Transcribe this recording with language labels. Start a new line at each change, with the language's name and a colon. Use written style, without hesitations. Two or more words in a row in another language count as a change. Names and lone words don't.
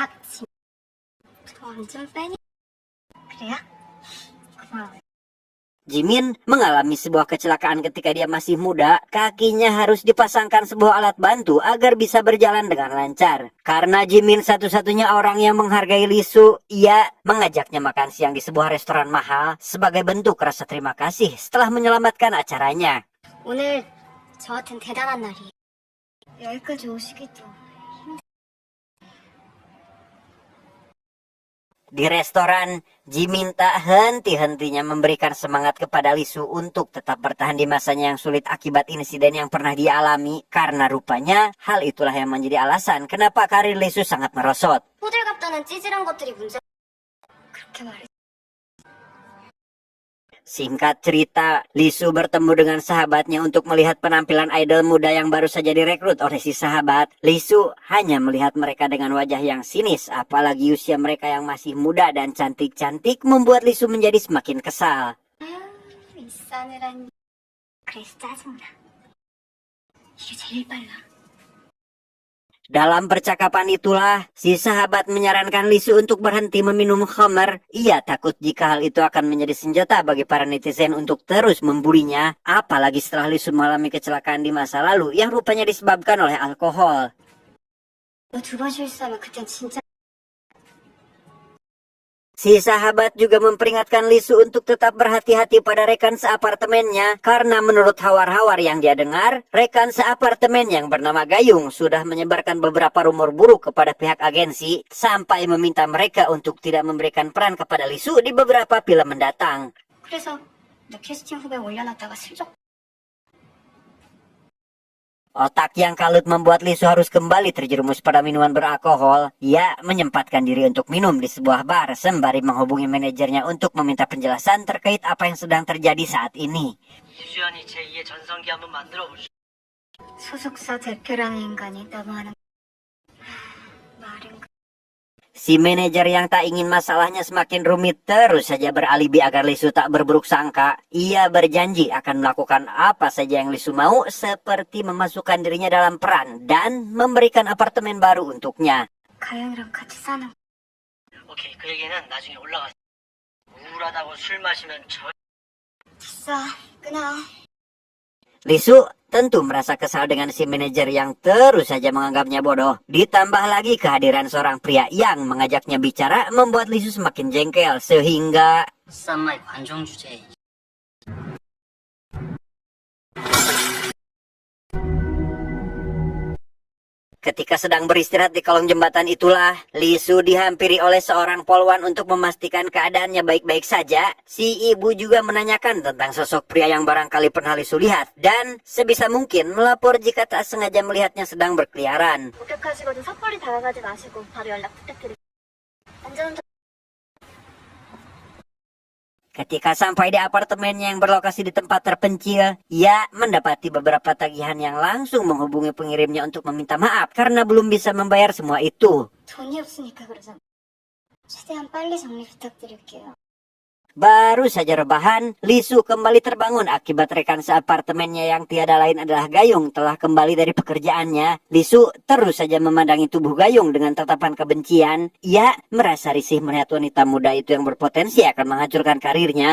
Indonesian: Jimin mengalami sebuah kecelakaan ketika dia masih muda. Kakinya harus dipasangkan sebuah alat bantu agar bisa berjalan dengan lancar. Karena Jimin satu-satunya orang yang menghargai Lisu, ia mengajaknya makan siang di sebuah restoran mahal sebagai bentuk rasa terima kasih setelah menyelamatkan acaranya.
Korean: 오늘 저한텐 대단한 날이에요. 여기까지 오시기도.
Indonesian: Di restoran, Jimin tak henti-hentinya memberikan semangat kepada Lisu untuk tetap bertahan di masanya yang sulit akibat insiden yang pernah dia alami. Karena rupanya hal itulah yang menjadi alasan kenapa karir Lisu sangat merosot.
Korean: 호들갑 떠는 찌질한 것들이 문제. 그렇게 말해.
Indonesian: Singkat cerita, Lisu bertemu dengan sahabatnya untuk melihat penampilan idol muda yang baru saja direkrut oleh si sahabat. Lisu hanya melihat mereka dengan wajah yang sinis, apalagi usia mereka yang masih muda dan cantik-cantik membuat Lisu menjadi semakin kesal.
Korean: 이 싸늘한. 그래서 짜증나. 이게 제일 빨라.
Indonesian: Dalam percakapan itulah, si sahabat menyarankan Lisu untuk berhenti meminum khamr. Ia takut jika hal itu akan menjadi senjata bagi para netizen untuk terus membulinya. Apalagi setelah Lisu mengalami kecelakaan di masa lalu yang rupanya disebabkan oleh alkohol.
Korean: 너 두 번 실수하면 그땐 진짜.
Indonesian: Si sahabat juga memperingatkan Lisu untuk tetap berhati-hati pada rekan seapartemennya karena menurut hawar-hawar yang dia dengar, rekan seapartemen yang bernama Gayung sudah menyebarkan beberapa rumor buruk kepada pihak agensi sampai meminta mereka untuk tidak memberikan peran kepada Lisu di beberapa film mendatang.
Korean: 그래서 너 캐스팅 후보에 올려놨다가 슬쩍.
Indonesian: Otak yang kalut membuat Lisu harus kembali terjerumus pada minuman beralkohol. Ia menyempatkan diri untuk minum di sebuah bar sembari menghubungi manajernya untuk meminta penjelasan terkait apa yang sedang terjadi saat ini.
Korean: 이수연이 제2의 전성기 한번 만들어 보시죠. 소속사 대표라는 인간이 너무하는. 말은.
Indonesian: Si manajer yang tak ingin masalahnya semakin rumit terus saja beralibi agar Lisu tak berburuk sangka. Ia berjanji akan melakukan apa saja yang Lisu mau, seperti memasukkan dirinya dalam peran dan memberikan apartemen baru untuknya.
Korean: 가영이랑 같이 사는. 오케이, 그 얘기는 나중에 올라가서. 우울하다고 술 마시면 저... 됐어, 끊어.
Indonesian: Lisu tentu merasa kesal dengan si manajer yang terus saja menganggapnya bodoh. Ditambah lagi kehadiran seorang pria yang mengajaknya bicara membuat Lisu semakin jengkel sehingga...
Korean: 쌈마이 관종 주제.
Indonesian: Ketika sedang beristirahat di kolong jembatan itulah, Lisu dihampiri oleh seorang polwan untuk memastikan keadaannya baik-baik saja. Si ibu juga menanyakan tentang sosok pria yang barangkali pernah Lisu lihat. Dan sebisa mungkin melapor jika tak sengaja melihatnya sedang berkeliaran.
Korean: 목격하시거든 섣불리 다가가지 마시고 바로 연락 부탁드립니다. 안전운전.
Indonesian: Ketika sampai di apartemennya yang berlokasi di tempat terpencil, ia mendapati beberapa tagihan yang langsung menghubungi pengirimnya untuk meminta maaf karena belum bisa membayar semua itu.
Korean: 돈이 없으니까 그러잖아. 최대한 빨리 정리 부탁드릴게요.
Indonesian: Baru saja rebahan, Lisu kembali terbangun akibat rekan seapartemennya yang tiada lain adalah Gayung telah kembali dari pekerjaannya. Lisu terus saja memandangi tubuh Gayung dengan tatapan kebencian. Ia merasa risih melihat wanita muda itu yang berpotensi akan menghancurkan karirnya.